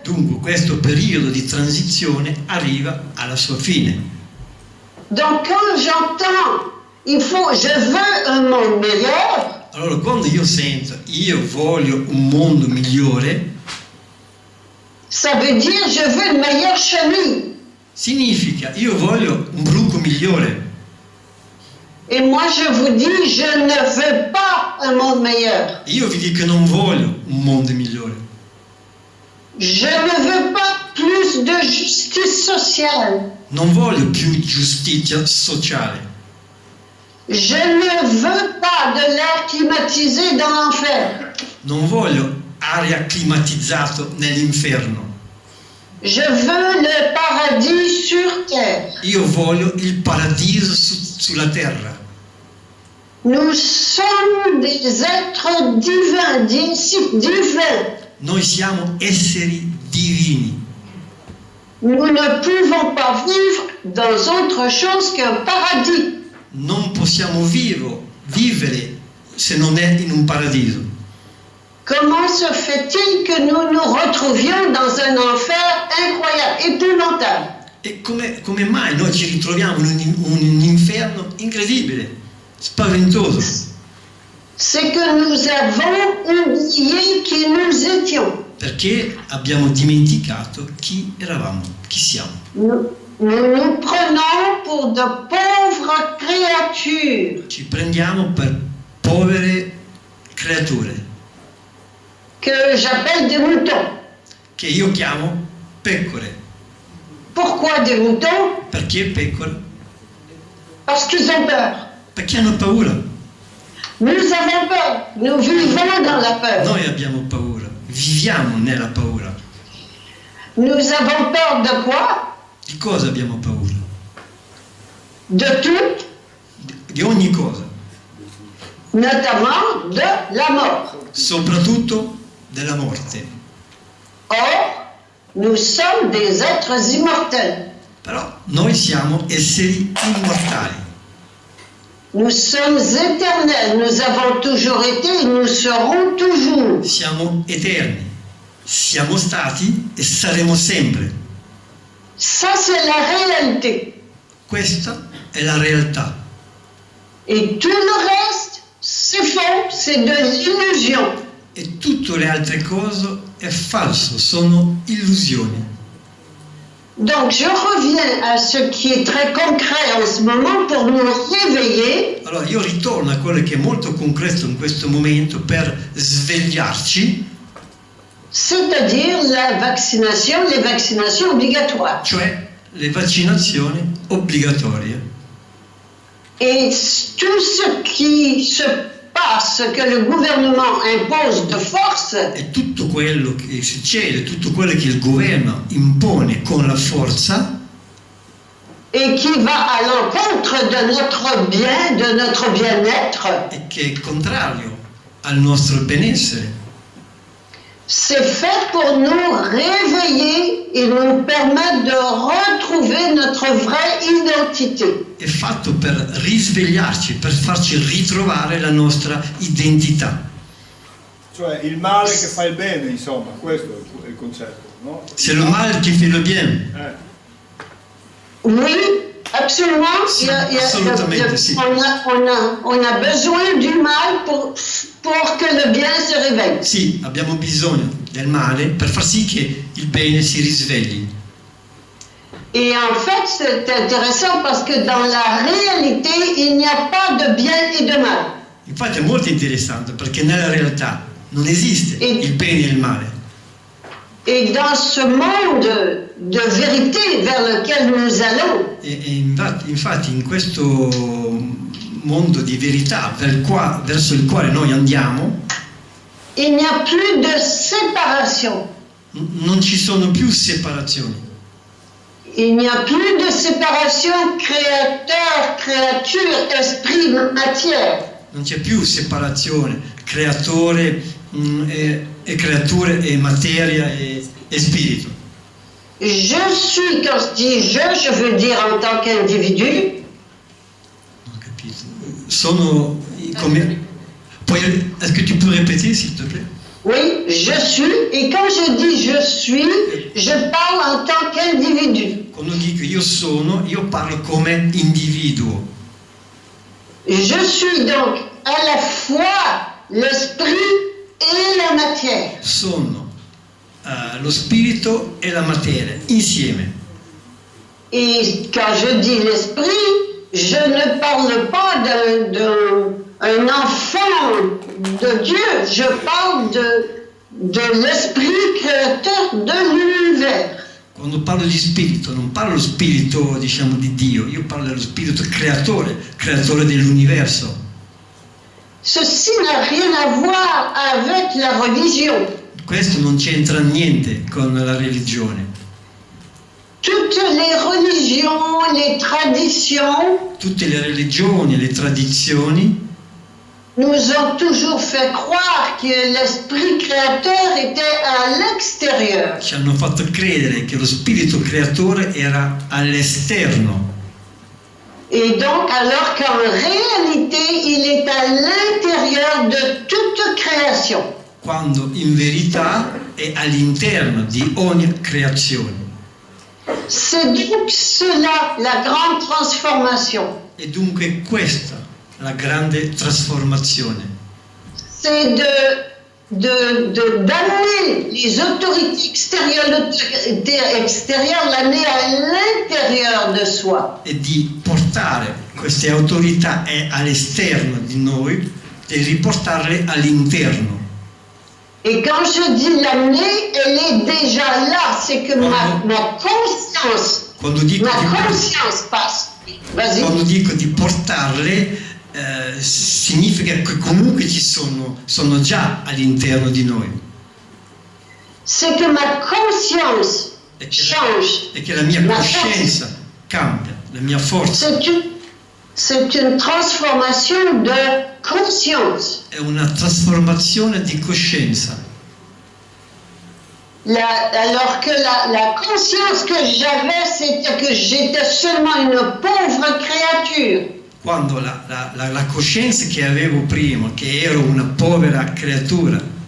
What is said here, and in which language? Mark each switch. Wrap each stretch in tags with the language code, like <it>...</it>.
<it>Dunque questo periodo di transizione arriva alla sua fine.</it> <fr>Donc quand j'entends je veux un monde meilleur,</fr> <it>Allora quando io sento io voglio un mondo migliore,</it> <fr>ça veut dire je veux une meilleure chenille.</fr> <it>significa io voglio un bruco migliore.</it> <fr>Et moi je vous dis, je ne veux pas un monde meilleur.</fr> <it>Io vi dico che non voglio un mondo migliore.</it> <fr>Je ne veux pas plus de justice sociale.</fr> <it>Non voglio più giustizia sociale.</it> <fr>Je ne veux pas de l'air climatisé dans l'enfer.</fr> <it>Non voglio aria climatizzata nell'inferno.</it> <fr>Je veux le paradis sur terre.</fr> <it>Io voglio il paradiso sulla terra.</it> <fr>Nous sommes des êtres divins, divins.</fr> <it>Noi siamo esseri divini.</it> <fr>Nous ne pouvons pas vivre dans autre chose qu'un paradis.</fr> <it>Non possiamo vivere se non è in un paradiso.</it> <fr>Comment se fait-il que nous nous retrouvions dans un enfer incroyable, épouvantable?</fr> <it>E come mai noi ci ritroviamo in un inferno incredibile, spaventoso?</it> <fr>C'est que nous avons oublié qui nous étions.</fr> <it>Perché abbiamo dimenticato chi eravamo, chi siamo.</it> <fr>Nous nous prenons pour de pauvres créatures.</fr> <it>Ci prendiamo per povere creature</it> <fr>que j'appelle des moutons.</fr> <it>che io chiamo pecore.</it> <fr>Pourquoi des moutons?</fr> <it>Perché pecore?</it> <fr>Parce qu'ils ont peur.</fr> <it>Perché hanno paura.</it> <fr>Nous avons peur. Nous vivons dans la peur.</fr> <it>Noi abbiamo paura, viviamo nella paura.</it> <fr>Nous avons peur de quoi?</fr> <it>Di cosa abbiamo paura?</it> <fr>De tout,</fr> <it>Di ogni cosa,</it> <fr>notamment de la mort.</fr> <it>soprattutto della morte.</it> <fr>Or, nous sommes des êtres immortels.</fr> <it>Però noi siamo esseri immortali,</it> <fr>Nous sommes éternels. Nous avons toujours été et nous serons toujours.</fr> <it>siamo eterni, siamo stati e saremo sempre.</it> <fr>Ça, c'est la réalité.</fr> <it>Questa è la realtà.</it> <fr>Et tout le reste, c'est faux, c'est de l'illusion.</fr> <it>E tutte le altre cose è falso, sono illusioni.</it> <fr>Donc, je reviens à ce qui est très concret en ce moment pour nous réveiller.</fr> <it>Allora io ritorno a quello che è molto concreto in questo momento per svegliarci,</it> <fr>C'est-à-dire la vaccination, les vaccinations obligatoires.</fr> <it>cioè le vaccinazioni obbligatorie.</it> <fr>Et tout ce qui se passe, que le gouvernement impose de force,</fr> <it>E tutto quello che succede, tutto quello che il governo impone con la forza</it> <fr>et qui va à l'encontre de notre bien, de notre bien-être,</fr> <it>e che è contrario al nostro benessere,</it> <fr>c'est fait pour nous réveiller et nous permettre de retrouver notre vraie identité.</fr> <it>è fatto per risvegliarci, per farci ritrovare la nostra identità. Cioè il male che fa il bene, insomma, questo è il concetto, no?</it> <fr>C'est le mal qui fait le bien. Oui, absolument. Absolument, si. On a besoin du mal pour que le bien se réveille.</fr> <it>Sì, abbiamo bisogno del male per far sì che il bene si risvegli.</it> <fr>Et en fait, c'est intéressant parce que dans la réalité, il n'y a pas de bien et de mal.</fr> <it>Infatti è molto interessante perché nella realtà non esiste il bene e il male.</it> <fr>Et dans ce monde de vérité vers lequel nous allons,</fr> <it>Infatti in questo mondo di verità verso il quale noi andiamo,</it> <fr>il n'y a plus de séparation.</fr> <it>non ci sono più separazioni.</it> <fr>Il n'y a plus de séparation créateur, créature, esprit, matière.</fr> <it>Non c'è più separazione, creatore e creature e materia e spirito.</it> <fr>Je suis, quand je dis je veux dire en tant qu'individu.</fr> <it>Non ho capito. Sono come...</it> <fr>Est-ce que tu peux répéter s'il te plaît? Oui, je suis, et quand je dis je suis, je parle en tant qu'individu.</fr> <it>Quando dico io sono, io parlo come individuo.</it> <fr>Je suis donc à la fois l'esprit et la matière.</fr> <it>Sono lo spirito e la materia insieme.</it> <fr>Et quand je dis l'esprit, je ne parle pas d'un enfant de Dieu, je parle de l'esprit créateur de l'univers.</fr> <it>Quando parlo di spirito, non parlo dello spirito, diciamo, di Dio, io parlo dello spirito creatore dell'universo.</it> <fr>Ceci n'a rien à voir avec la religion.</fr> <it>Questo non c'entra niente con la religione.</it> <fr>Toutes les religions, les traditions</fr> <it>Tutte le religioni e le tradizioni</it> <fr>nous ont toujours fait croire que l'esprit créateur était à l'extérieur.</fr> <it>ci hanno fatto credere che lo spirito creatore era all'esterno,</it> <fr>Et donc, alors qu'en réalité, il est à l'intérieur de toute création.</fr> <it>quando in verità è all'interno di ogni creazione.</it> <fr>C'est donc cela, la grande transformation.</fr> <it>E dunque questa la grande trasformazione.</it> <fr>C'est d'amener les autorités extérieures, l'amener à l'intérieur de soi.</fr> <it>E di portare queste autorità all'esterno di noi, e riportarle all'interno.</it> <fr>Et quand je dis l'amener, elle est déjà là. C'est que ma conscience,</fr> <it>Quando dico,</it> <fr>passe. Vas-y.</fr> <it>quando dico di portarle, significa che comunque sono già all'interno di noi.</it> <fr>C'est que ma conscience change.</fr> <it>E che la mia coscienza cambia, la mia forza.</it> <fr>C'est une transformation de conscience.</fr> <it>È una trasformazione di coscienza.</it> <fr>Alors que la conscience que j'avais, c'était que j'étais seulement une pauvre créature.</fr> <it>Quando la coscienza che avevo prima, che ero una povera creatura,</it>